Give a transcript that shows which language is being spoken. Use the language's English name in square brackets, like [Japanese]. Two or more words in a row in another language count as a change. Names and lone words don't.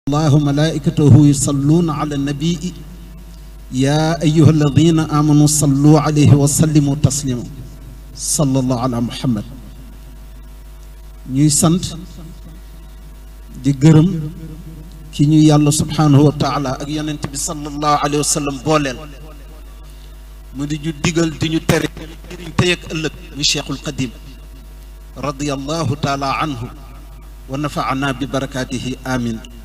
[Arabic] الله وملائكته يصلون على النبي يا أيها الذين آمنوا صلوا عليه وسلموا تسليما صلى الله على محمد [Wolof] ñuy sant di gërëm ki ñu yàlla [Arabic] سبحانه وتعالى [Wolof] ak yonent bi [Arabic] صلى الله عليه وسلم [Wolof] booleel mu di ñu digal di ñu tere jëriñ tey ak ëllëg mu Cheikhul Qadim [Arabic] رضي الله تعالى عنه ونفعنا ببركاته آمين